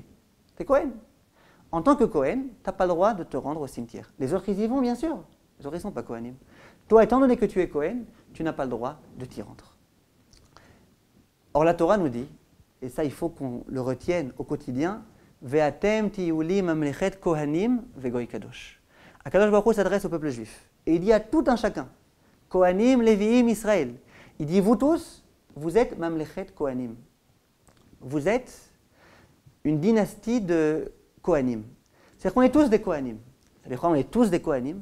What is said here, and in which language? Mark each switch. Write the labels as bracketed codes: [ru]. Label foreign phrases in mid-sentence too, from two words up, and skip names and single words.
[fr] Tu es Kohen. En tant que Kohen, tu n'as pas le droit de te rendre au cimetière. Les autres, ils y vont, bien sûr. Les autres, ils ne sont pas Kohanim. Toi, étant donné que tu es Kohen, tu n'as pas le droit de t'y rendre. Or, la Torah nous dit, et ça, il faut qu'on le retienne au quotidien, [he] ואתם תהיו לי ממלכת כהנים וגוי קדוש. הקדוש ברוך הוא [fr] s'adresse au peuple juif. Et il dit à tout un chacun, Kohanim, Léviim, Israël. Il dit, vous tous, vous êtes [he] ממלכת כהנים. [fr] Vous êtes une dynastie de Kohanim. C'est-à-dire qu'on est tous des Kohanim. C'est-à-dire qu'on est tous des Kohanim.